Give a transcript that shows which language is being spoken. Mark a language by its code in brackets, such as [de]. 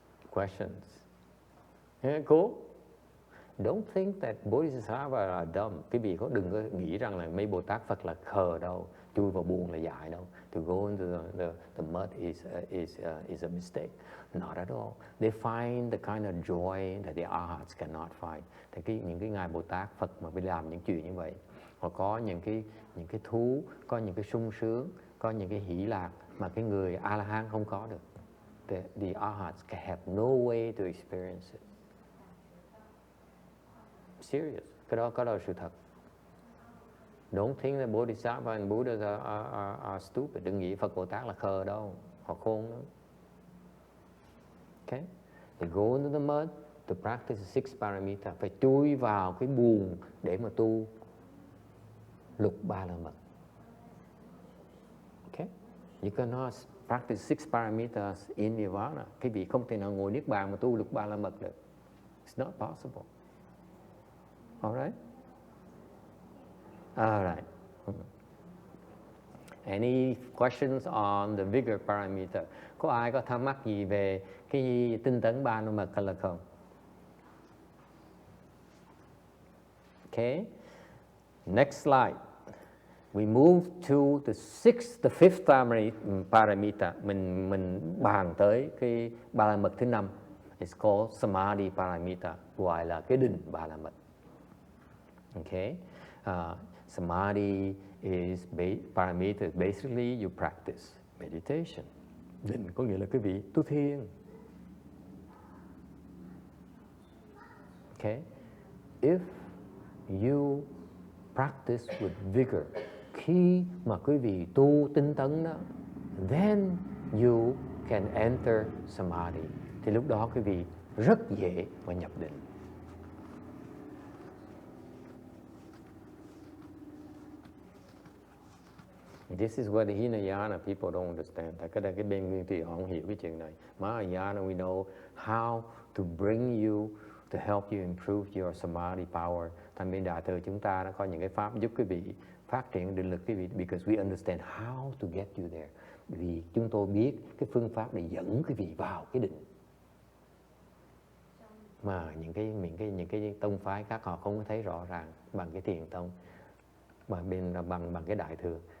[en] Questions? Yeah, cool. Don't think that Bodhisattvas are dumb. [vi] Quý vị đừng có nghĩ rằng là mấy Bồ Tát Phật là khờ đâu, chui vào buồn là dại đâu. [en] To go into the mud is a mistake. Not at all. They find the kind of joy that the Arhats cannot find. [vi] Thì những cái ngài Bồ Tát Phật mà phải làm những chuyện như vậy, họ có những cái thú, có những cái sung sướng, có những cái hỷ lạc mà cái người A-la-hán không có được. [en] The Arhats have no way to experience it. Serious. [vi] Cái đó là sự thật. [en] Don't think that Bodhisattva and Buddhas are stupid. [vi] Đừng nghĩ Phật Bồ Tát là khờ đâu. Họ khôn lắm. [en] Okay? They go into the mud to practice six paramita. [vi] Phải chui vào cái buồng để mà tu lục ba la mật. [en] Okay? You cannot practice six paramitas in Nirvana. [vi] Cái vị không thể nào ngồi niết bàn mà tu lục ba la mật được. [en] It's not possible. All right? All right. Any questions on the Vigor Paramita? [vi] Có ai có thắc mắc gì về cái tinh tấn ba la mật hay là không? [en] Okay. Next slide. we move to the fifth paramita. [vi] Mình bàn tới cái ba la mật thứ 5. [en] It's called Samadhi Paramita, [vi] gọi là cái định ba la mật. [en] Okay, Samadhi Paramita is basically you practice meditation. [vi] Định có nghĩa là quý vị tu thiền. [en] Okay, if you practice with vigor, [vi] khi mà quý vị tu tinh tấn đó, [en] then you can enter Samadhi. [vi] Thì lúc đó quý vị rất dễ mà nhập định. [en] This is what the Hinayana people don't understand. [vi] Tại cái bên nguyên thủy họ không hiểu cái chuyện này. [en] Mahayana we know how to bring you, to help you improve your Samadhi power. [vi] Thành bên Đại thừa chúng ta đã có những cái pháp giúp quý vị phát triển định lực quý vị, [en] because we understand how to get you there. [vi] Vì chúng tôi biết cái phương pháp để dẫn quý vị vào cái định. Mà những cái tông phái khác họ không có thấy rõ ràng bằng cái thiền tông, bằng cái Đại thừa.